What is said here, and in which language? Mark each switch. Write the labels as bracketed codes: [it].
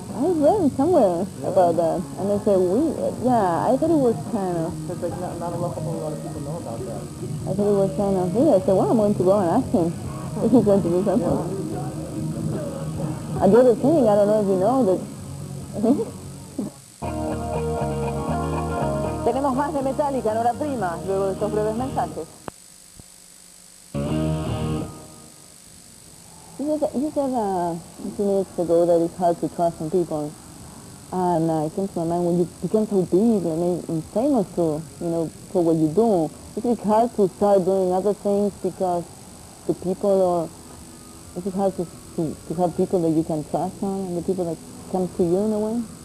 [en] I read somewhere about that, and I said, I thought it was kind of, Because like not a lot of people know about that. I thought it was kind of weird. I said, well, I'm going to go and ask him if he's going to do something. And the other thing, I don't know if you know that. [es] Tenemos más de Metallica en Hora Prima, luego de estos breves mensajes. [en] You said a few minutes ago that it's hard to trust some people. And it came to my mind, when you become so big and famous for what you do, it's hard to start doing other things because the people, or it's hard to have people that you can trust on and the people that come to you in a way?